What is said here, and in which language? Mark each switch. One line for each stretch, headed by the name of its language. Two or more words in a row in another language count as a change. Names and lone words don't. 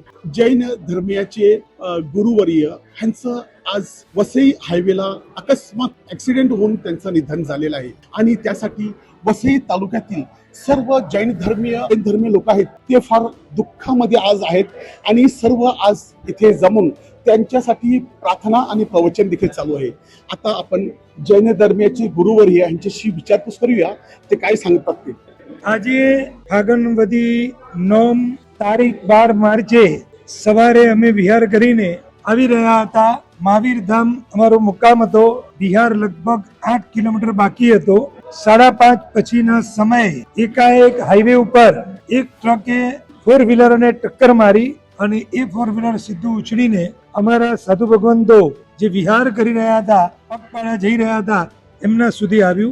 Marathi: जैन धर्मीयाचे गुरुवर्य ह्यांचं आज वसई हायवेला अकस्मात ऍक्सिडेंट होऊन त्यांचं निधन झालेलं आहे आणि त्यासाठी वसई तालुक्यातील सर्व जैन धर्मीय लोक आहेत ते फार दुःखामध्ये आज आहेत आणि सर्व आज इथे जमून त्यांच्यासाठी प्रार्थना आणि प्रवचन देखील चालू आहे. आता आपण जैन धर्मीयाचे गुरुवर्य यांच्याशी विचारपूस करूया, ते काय सांगतात ते.
Gujarati: આજે ફાગણ વધી 9 તારીખ 12 માર્ચે સવારે અમે વિહાર કરીને આવી રહ્યા હતા. મહાવીર ધામ અમારો મુકામ હતો. વિહાર લગભગ 8 કિલોમીટર બાકી હતો. 5:30 પછીના સમયે એકાએક હાઈવે ઉપર એક ટ્રકે 4 વ્હીલરને ટક્કર મારી અને એ 4 વ્હીલર સીધું ઉછળીને અમારા સાધુ ભગવંતો જે વિહાર કરી રહ્યા હતા, પગપાળા જઈ રહ્યા હતા, એમના સુધી આવ્યું.